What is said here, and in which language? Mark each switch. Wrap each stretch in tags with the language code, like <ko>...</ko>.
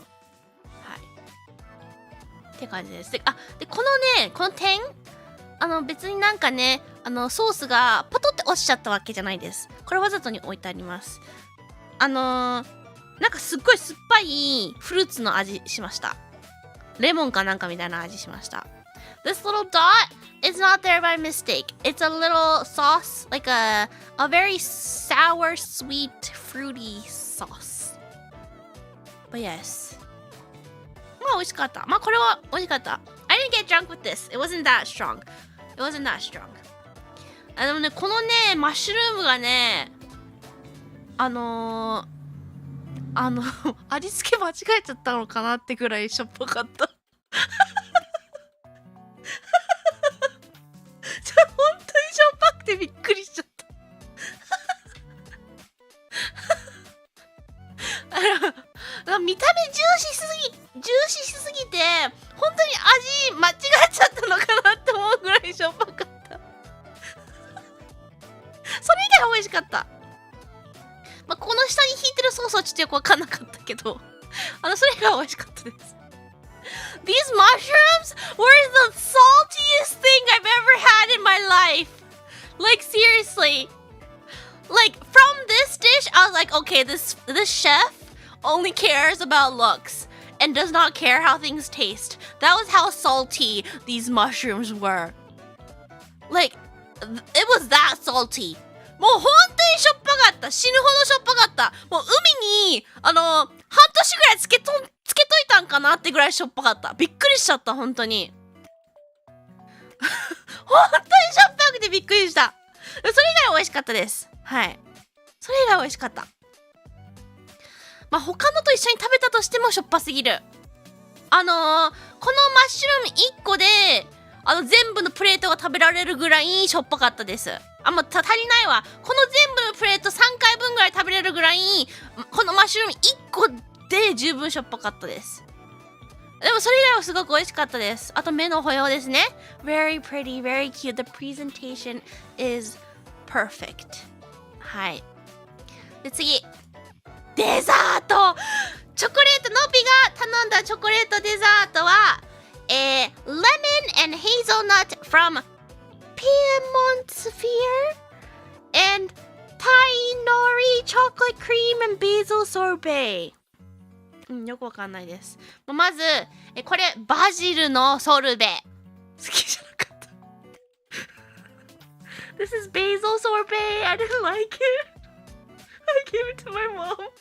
<ja>はい。って感じです。で、この点、別になんかね、ソースがポトって落ちちゃったわけじゃないです。これわざとに置いてあります。なんかすっごい酸っぱいフルーツの味しました。レモンかなんかみたいな味しました。</ja> <en>This little dot is not there by mistake. It's a little sauce, like a very sour, sweet, fruity sauce. But yes.</en> <ja>まあ美味しかった。まあこれは美味しかった。</ja> <en>I didn't get drunk with this. It wasn't that strong. It wasn't that strong.</en> <ja>でもね、このね、マッシュルームがね、味付け間違えちゃったのかなってぐらいしょっぱかった。本当にしょっぱくてびっくりしちゃった。見た目重視しすぎて、本当に味間違えちゃったのかなって思うぐらいしょっぱかった。それ以外は美味しかった。まあ、この下に引いてるソースはちょっとよくわかんなかったけど、それ以外は美味しかったです。</ja> <en>These mushrooms were the saltiest thing I've ever had in my life. Like seriously. Like from this dish, I was like, okay, this chef only cares about looks and does not care how things taste. That was how salty these mushrooms were. Like, it was that salty.</en> <ja>もう本当にしょっぱかった。死ぬほどしょっぱかった。もう海に、半年ぐらいつけといたんかなってぐらいしょっぱかった。びっくりしちゃった、本当に。本当にしょっぱくてびっくりした。それ以外は美味しかったです。はい。それ以外は美味しかった。まあ、他のと一緒に食べたとしてもしょっぱすぎる。このマッシュルーム1個で、全部のプレートが食べられるぐらいしょっぱかったです。もう足りないわ。この全部のプレート3回分ぐらい食べれるぐらい、このマッシュルーム1個で十分しょっぱかったです。でもそれ以外はすごく美味しかったです。あと目の保養ですね。</ja> <en>Very pretty, very cute. The presentation is perfect.</en> <ja>はい。で、次。デザート！チョコレート、のびが頼んだチョコレートデザートは、Lemon and Hazelnut from Piedmont Sphere and Thai Nori Chocolate Cream and Basil Sorbet。よくわかんないです。まず、これ、バジルのソルベ。好きじゃなかった。</ja> <en>This is basil sorbet. I didn't like it. I gave it to my mom.</en>